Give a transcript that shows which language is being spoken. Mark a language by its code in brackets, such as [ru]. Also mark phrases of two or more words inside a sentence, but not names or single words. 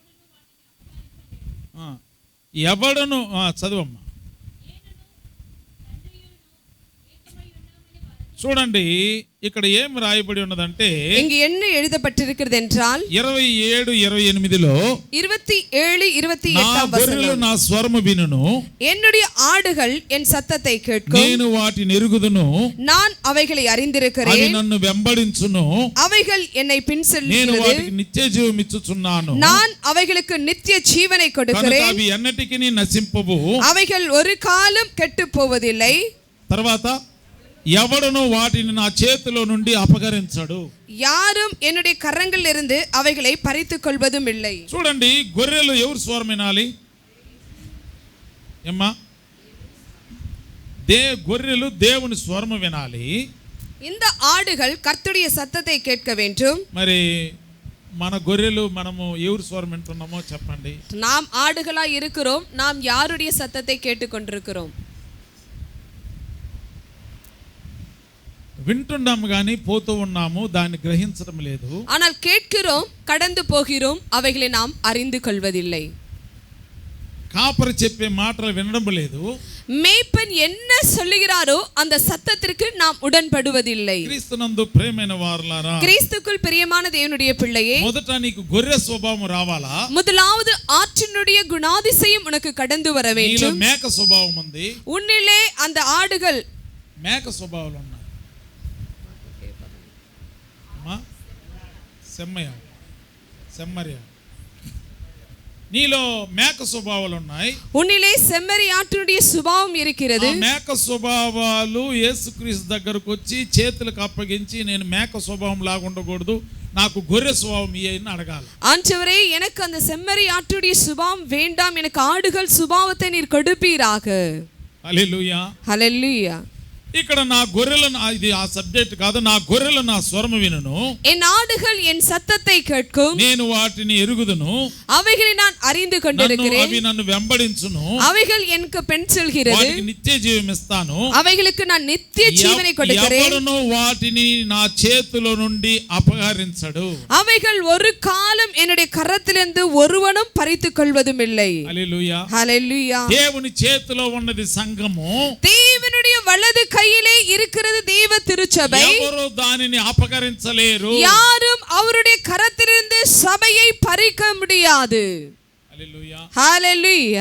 [te] ఎవడను చదువమ్మా. చూడండి, ఇక్కడ ఏం రాయబడి ఉన్నదంటే, [ta] இங்கு என்ன எழுதப்பட்டிருக்கிறது என்றால் 27:28 27:28ஆம் வசனம். [te] నా స్వరము వినును, [ta] என்னுடைய ஆடுகள் என் சத்தத்தை கேட்கும், [te] నేను వాటిని ఎరుగుదును, [ta] நான் అவைகளை [te] అవి [ta] அறிந்திருக்கிறேன், [te] నన్ను వెంబడించును, [ta] அவைகள் என்னை [te] నేను [ta] பின்செல்கிறது, [te] వాటికి నిత్య జీవం ఇచ్చుచున్నాను, [ta] நான் அவைகளுக்கு நித்திய ஜீவனை [te] కనుక [ta] கொடுக்கிறேன், [te] అవి ఎన్నటికీ నశింపవు, [ta] அவைகள் ஒரு காலம் கெட்டு போவதில்லை. [te] తర్వాత ఎవడను వాటిని నా చేతిలో నుండి అపహరించడు, [ta] யாரும் என்னுடைய கரங்களில் இருந்து அவைகளை பறித்துக் கொள்வதும் இல்லை. [te] చూడండి, గొర్రెలు ఎవరు స్వరం వినాలి? ఏమ్మా? గొర్రెలు దేవుని స్వరము వినాలి. [ta] இந்த ஆடுகள் கர்த்தருடைய சத்தத்தை கேட்க வேண்டும். [te] మరి మన గొర్రెలు మనము ఎవరు స్వరం వింటున్నామో చెప్పండి. [ta] நாம் ஆடுகளாய் இருக்கிறோம், நாம் யாருடைய சத்தத்தை கேட்டுக்கொண்டிருக்கிறோம்? [te] వింటున్నాము కానీ పోతూ ఉన్నాము, దాన్ని గ్రహించడం లేదు. [ta] ஆனால் கேட்கிறோம், கடந்து போகிறோம், அவைகளை நாம் அறிந்து கொள்வதில்லை. [te] కాపరి చెప్పే మాటలు వినడం లేదు. [ta] மேய்ப்பன் என்ன சொல்லுகிறாரோ அந்த சத்தத்திற்கு நாம் உடன்படுவதில்லை. [te] క్రీస్తునందు ప్రియమైన వారలారా, [ta] கிறிஸ்துக்குள் பிரியமான தேவனுடைய பிள்ளையே, [te] మొదట నీకు గొర్రె స్వభావం రావాలా? [ta] முதலாவது ஆற்றினுடைய குணாதிசயம் உனக்கு கடந்து வர [te] నీలో [ta] வேண்டும். [te] మేక స్వభావం ఉంది. [ta] உன்னிலே அந்த ఆడుகள் [te] మేక స్వభావాలు ఉన్నాయి. అమ్మా సెమ్మర్య నీలో మేక స్వభావాలు ఉన్నాయి. [ta] உன்னிலே செம்மறி ஆட்டினுடைய சுபாவம் இருக்கிறது. [te] ఆ మేక స్వభావాలు యేసుక్రీస్తు దగ్గరకు వచ్చి చేతులకు అప్పగించి నేను మేక స్వభావం లాగా ఉండకూడదు, నాకు గొర్రె స్వభావం ఇయ్యని అడగాలి. [ta] ஆண்டவரே, எனக்கு அந்த செம்மறி ஆட்டுடைய சுபாவம் வேண்டாம், எனக்கு ஆடுகள் சுபாவத்தை நீர் கொடுப்பீராக. [te] హల్లెలూయా. హల్లెలూయా. ఇక్కడ నా గొర్రెలను, ఇది ఆ సబ్జెక్ట్ కాదు, నా గొర్రెలు నా స్వరము వినును, [ta] என் ஆடுகள் என் சத்தத்தை கேட்கும், [te] నేను వాటిని ఎరుగుదును, [ta] அவைகளை நான் அறிந்து கொண்டிருக்கிறேன், [te] అవి నన్ను వెంబడించును, [ta] அவைகள் எனக்கு பெண் செல்கிறது, [te] వాటికి నిత్య జీవం ఇస్తాను, [ta] அவைகளுக்கு நான் நித்திய ஜீவனை கொடுக்கிறேன், [te] ఎవరును వాటిని నా చేతిలో నుండి అపహరించడు, [ta] அவைகள் ஒரு காலம் என்னுடைய கரத்திலிருந்து ஒருவனும் பறித்துக் கொள்வதும் இல்லை. [te] హల్లెలూయా. [ta] ஹல்லேலூயா. [te] దేవుని చేతిలో ఉన్నది సంఘము, [ta] தேவனுடைய வலது கையிலே இருக்கிறது தேவ திருச்சபை. [te] ఎవరు దానిని అపహరించలేరు. [ta] யாரும் அவருடைய கரத்திலிருந்து சபையை பறிக்க முடியாது. [te] హల్లెలూయా. [ta] ஹல்லேலூயா.